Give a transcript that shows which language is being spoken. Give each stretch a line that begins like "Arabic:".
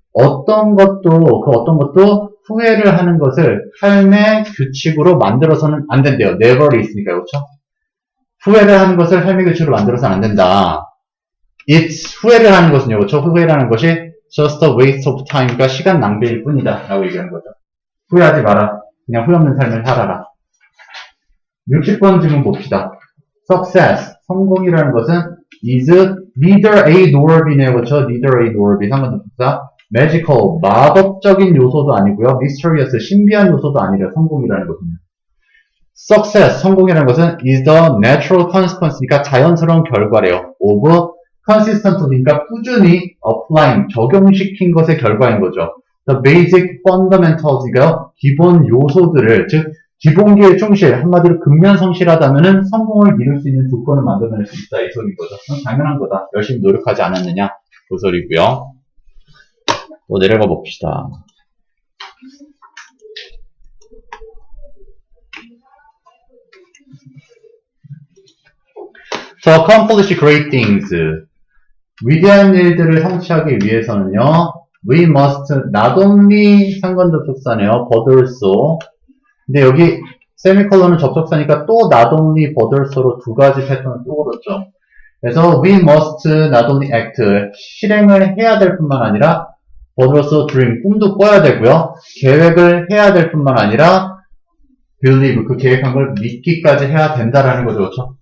Korean: 어떤 것도 후회를 하는 것을 삶의 규칙으로 만들어서는 안 된대요. never이 있으니까요. 그렇죠? 후회를 하는 것을 삶의 규칙으로 만들어서는 안 된다. 후회를 하는 것은요. 그렇죠? 후회를 하는 것이
English: just a waste of time,
Korean: 그러니까 시간 낭비일 뿐이다 라고 얘기하는 거죠. 후회하지 마라. 그냥 후회 없는 삶을 살아라. 60번 질문 봅시다.
English: success,
Korean: 성공이라는 것은
English: is neither A nor B네요.
Korean: 그렇죠?
English: neither A nor B 상관없습니다.
Korean: magical, 마법적인 요소도 아니고요. mysterious, 신비한 요소도 아니래요. 성공이라는 것은.
English: success,
Korean: 성공이라는 것은
English: is the natural consequence니까
Korean: 자연스러운 결과래요.
English: of consistently
Korean: 니까 꾸준히 applying, 적용시킨 것의 결과인 거죠.
English: the basic fundamentals이고요.
Korean: 기본 요소들을, 즉 기본기에 충실, 한마디로 근면성실하다면은 성공을 이룰 수 있는 조건을 만들어낼 수 있다 이 소리인 거죠. 그럼 당연한 거다. 열심히 노력하지 않았느냐 그 소리고요. 또 내려가 봅시다.
English: To accomplish great things.
Korean: 위대한 일들을 성취하기 위해서는요,
English: we must not only
Korean: 상관접속사네요,
English: but also.
Korean: 근데 여기 세미콜론은 접속사니까 또 not only but also로 두 가지 패턴을 또 그렇죠. 그래서
English: we must not only act,
Korean: 실행을 해야 될 뿐만 아니라
English: but also dream,
Korean: 꿈도 꿔야 되고요. 계획을 해야 될 뿐만 아니라 believe, 그 계획한 걸 믿기까지 해야 된다라는 거죠. 그렇죠?